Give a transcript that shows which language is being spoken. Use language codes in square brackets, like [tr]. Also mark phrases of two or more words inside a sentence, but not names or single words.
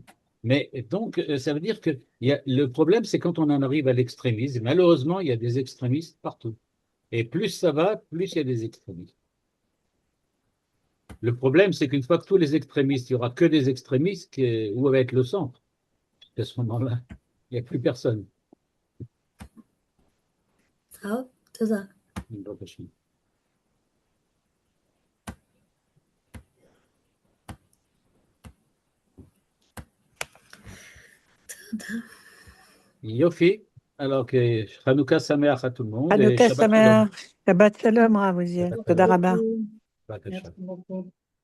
[fr] Mais donc, ça veut dire que le problème, c'est quand on en arrive à l'extrémisme. Malheureusement, il y a des extrémistes partout. Et plus ça va, plus il y a des extrémistes. Le problème, c'est qu'une fois que tous les extrémistes, il n'y aura que des extrémistes, où va être le centre? À ce moment-là, il n'y a plus personne. [he] טוב, תודה. תודה. Yofi, [fr] alors que [he] חנוכה שמח [fr] à tout le monde et [he] חנוכה שבת שלום. שמח, שבת שלום רב עוזיאל, Shabbat תודה Shalom. רבה. שבת שלום. [fr] Merci beaucoup.